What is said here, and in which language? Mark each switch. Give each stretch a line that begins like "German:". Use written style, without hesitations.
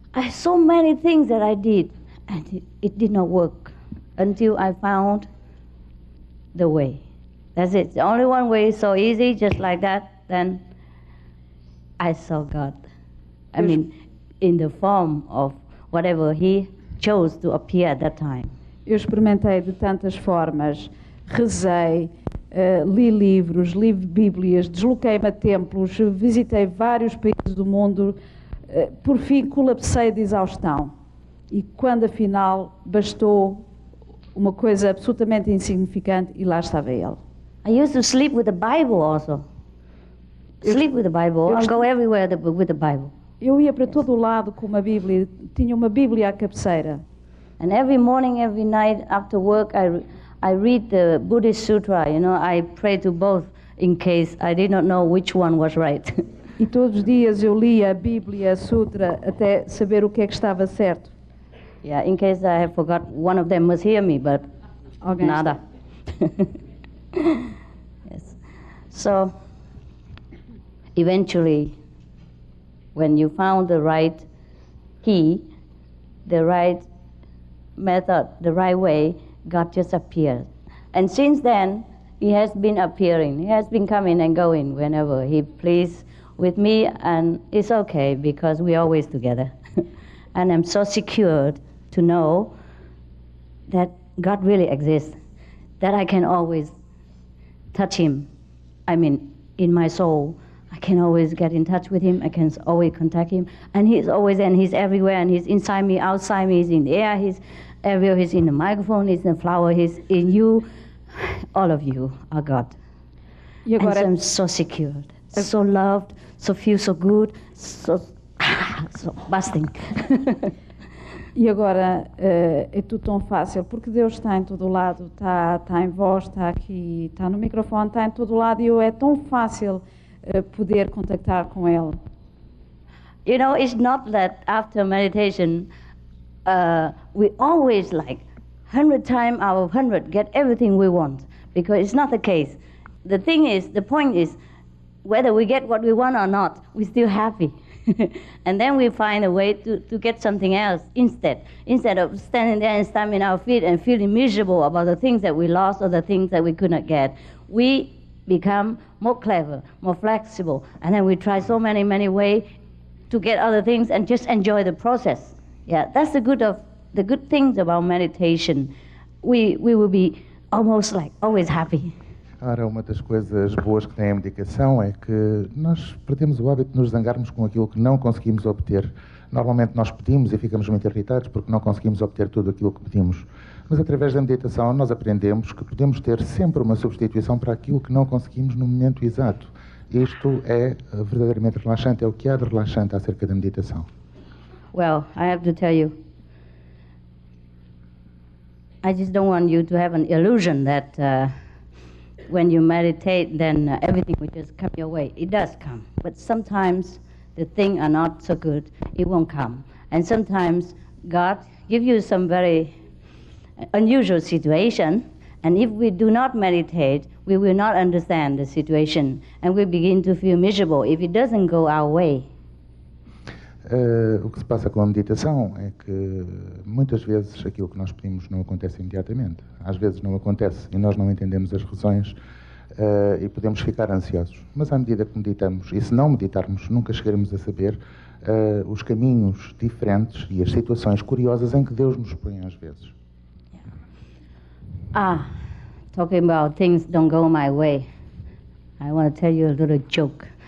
English: So many things that I did, and it did not work until I found the way. That's it. The only one way is so easy, just like that, then I saw God. In the form of whatever he chose to appear at that time.
Portuguese: Eu experimentei de tantas formas, rezei, li livros, li bíblias, desloquei-me a templos, visitei vários países do mundo, por fim colapsei de exaustão. E quando afinal bastou uma coisa absolutamente insignificante e lá estava ele.
English: I used to sleep with the Bible also. Sleep with the Bible, and go everywhere with the Bible.
Portuguese: Eu ia para todo o lado com uma Bíblia, tinha uma Bíblia à cabeceira.
English: And every morning, every night after work, I read the Buddhist Sutra. I pray to both in case I did not know which one was right.
Portuguese: E todos os dias eu lia a Bíblia, a Sutra, até saber o que é que estava certo.
English: Yeah, in case I have forgot, one of them must hear me, but nada. Yes. So, eventually, When you found the right key, the right method, the right way, God just appears. And since then, He has been appearing. He has been coming and going whenever He pleases with me, and it's okay because we're always together. And I'm so secured to know that God really exists, that I can always touch Him. I mean, in my soul, I can always get in touch with Him. I can always contact Him. And He's always, and He's everywhere, and He's inside me, outside me, He's in the air, He's everywhere, He's in the microphone, He's in the flower, He's in you. All of you are God.
Portuguese: E agora,
English: and so I'm so secured, so loved, so feel so good, so busting.
Portuguese: E agora é tudo tão fácil, porque Deus está em todo lado, está em vós, está aqui, está no microfone, está em todo lado, e é tão fácil poder contactar com Ele.
English: You know, it's not that after meditation, we always like 100 times out of 100 get everything we want, because it's not the case. The thing is, the point is, whether we get what we want or not, we're still happy. And then we find a way to get something else instead of standing there and stamping our feet and feeling miserable about the things that we lost or the things that we could not get. We become more clever, more flexible, and then we try so many ways to get other things and just enjoy the process. Yeah, that's the good things about meditation. We will be almost like always happy.
Portuguese: Ora, uma das coisas boas que tem a medicação é que nós perdemos o hábito de nos zangarmos com aquilo que não conseguimos obter. Normalmente nós pedimos e ficamos muito irritados porque não conseguimos obter tudo aquilo que pedimos. Mas através da meditação nós aprendemos que podemos ter sempre uma substituição para aquilo que não conseguimos no momento exato. Isto é verdadeiramente relaxante, é o que há de relaxante acerca da meditação.
English: Well, I have to tell you, I just don't want you to have an illusion that when you meditate, then everything will just come your way. It does come, but sometimes the things are not so good, it won't come. And sometimes God gives you some very unusual situation, and if we do not meditate, we will not understand the situation, and we begin to feel miserable if it doesn't go our way.
Portuguese: O que se passa com a meditação é que muitas vezes aquilo que nós pedimos não acontece imediatamente. Às vezes não acontece e nós não entendemos as razões e podemos ficar ansiosos. Mas à medida que meditamos, e se não meditarmos, nunca chegaremos a saber os caminhos diferentes e as situações curiosas em que Deus nos põe às vezes.
English: Talking about things don't go my way, I want to tell you a little joke.